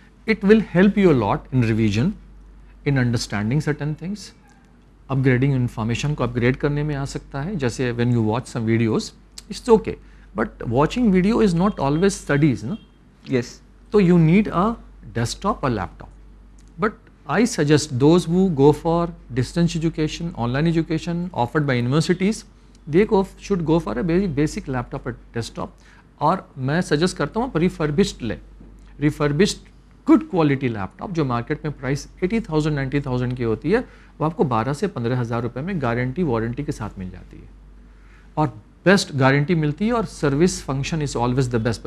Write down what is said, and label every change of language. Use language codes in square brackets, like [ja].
[en] It will help you lot in revision, in understanding certain things. [ur] Up grading information کو اپ grade کرنے میں آ سکتا ہے. [en] جیسے when you watch some videos it's okay, but watching video is not always studies نا. Yes, تو you need a desktop اور laptop. But I suggest those who go for distance education, online education offered by universities, they should go for a very basic laptop or desktop. [ur] اور میں suggest کرتا ہوں ریفربشڈ لے. ریفربشڈ good quality لیپ top جو market میں price 80,000 90,000 کی ہوتی ہے, وہ آپ کو 12 سے 15,000 روپے میں گارنٹی وارنٹی کے ساتھ مل جاتی ہے, اور بیسٹ گارنٹی ملتی ہے, اور service function [en] Is always the best.